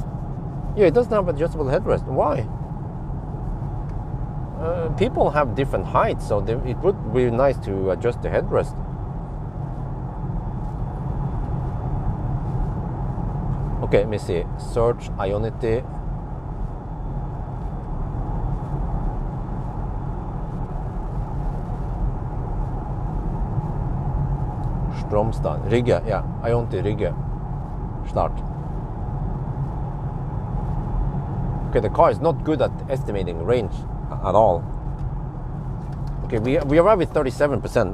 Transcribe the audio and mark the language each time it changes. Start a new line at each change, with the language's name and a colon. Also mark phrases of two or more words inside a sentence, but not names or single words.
English: Yeah, it doesn't have adjustable headrest. Why? People have different heights, so it would be nice to adjust the headrest. Okay, let me see. Search Ionity. Stromstad. Rygge, yeah. Ionity Rygge. Start. Okay, the car is not good at estimating range at all. Okay, we arrive at 37%.